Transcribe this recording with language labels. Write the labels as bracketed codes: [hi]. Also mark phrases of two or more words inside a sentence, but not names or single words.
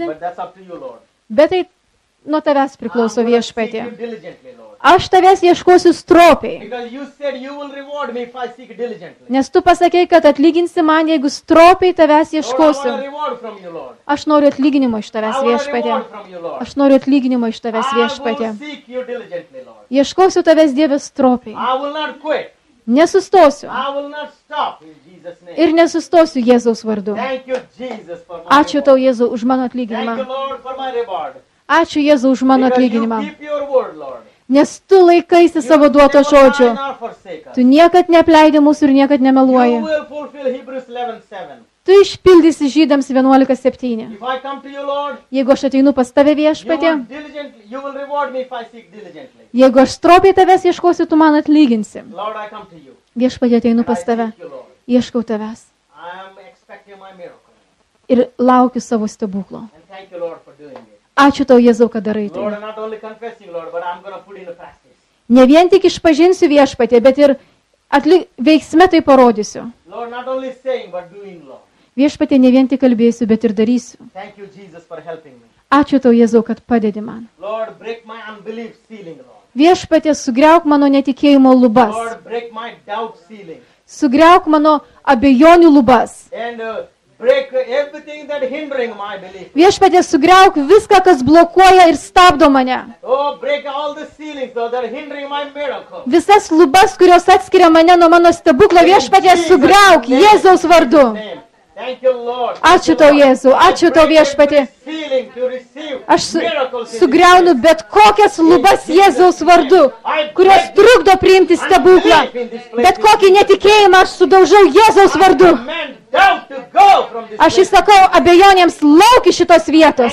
[en] but that's up to you, Lord. [lt] bet tai nuo tavęs [en] I'm [lt] priklauso [en] gonna seek [lt] viešpatie. [en] you diligently, Lord. [lt] Aš tavęs ieškosiu stropiai, [en] Because you said you will reward me if I seek diligently. [lt] nes tu pasakei, kad atlyginsi man, jeigu stropiai tavęs [en] Lord, I want a [lt] ieškosiu. [en] reward from you, Lord. [lt] Aš noriu atlyginimo iš tavęs [en] I want a [lt] viešpatie. [en] reward from you, Lord. [lt] Aš noriu atlyginimo iš tavęs [en] I will [lt] viešpatie. [en] seek you diligently, Lord. [lt] Ieškosiu tavęs Dieve stropiai. [en] I will not quit. [lt] Nesustosiu. [en] I will not stop in Jesus' name. [lt] Ir nesustosiu Jėzaus vardu. [en] Thank you, Jesus, for my [lt] Ačiū [en] reward. [lt] tau, Jėzau, už mano [en] Thank [lt] atlyginimą. [en] you, Lord, for my reward. [lt] Ačiū, Jėzau, už mano [en] Because you [lt] atlyginimą. [en] keep your word, Lord. [lt] Nes tu laikaisi savo [en] You [lt] duoto [en] never [lt] žodžio. [en] lie nor forsake us. [lt] Tu niekad neapleidi mūsų ir niekad [en] You [lt] nemeluoji. [en] will fulfill Hebrews 11:7. [lt] Tu išpildysi Žydams 11:7. [en] If I come to you, Lord, [lt] Jeigu aš ateinu pas tave viešpatie, [en] you will reward me if I seek diligently. [lt] jeigu aš stropiai tavęs ieškosiu, tu man atlyginsi. [en] Lord, I come to you. [lt] Viešpatie ateinu [en] And I [lt] pas tave. [en] seek you, Lord. [lt] Ieškau tavęs. [en] I am expecting my miracle. [lt] ir laukiu savo stebuklo. [en] And thank you, Lord, for doing it. [lt] Ačiū tau, Jėzau, kad darai [en] Lord, [lt] tai. [en] I'm not only confessing, Lord, but I'm going to put in a practice. [lt] Ne vien tik išpažinsiu viešpatį, bet ir veiksme tai parodysiu. [en] Lord, not only saying, but doing, Lord. [lt] Viešpatė ne vien tik kalbėsiu, bet ir darysiu. [en] Thank you, Jesus, for helping me. [lt] Ačiū tau, Jėzau, kad padedi man. [en] Lord, break my unbelief ceiling, Lord. [lt] Viešpatė, sugriauk mano netikėjimo lubas. [en] Lord, break my doubt ceiling. [lt] Sugriauk mano abejonių lubas. [en] And break everything that hindering my belief. [lt] Viešpatė, sugriauk viską, kas blokuoja ir stabdo mane. [en] Oh, break all the ceilings, Lord, that are hindering my miracle. [lt] Visas lubas, kurios atskiria mane nuo mano stebuklo, viešpatė, sugriauk Jėzaus vardu. [en] Thank you, Lord. [lt] Ačiū tau, Jėzau, ačiū tau, viešpatė. Aš sugriaunu bet kokias lubas Jėzaus vardu, kurios trukdo priimti stebuklą. Bet kokį netikėjimą aš sudaužau Jėzaus vardu. Aš įsakau abejonėms lauk iš šitos vietos.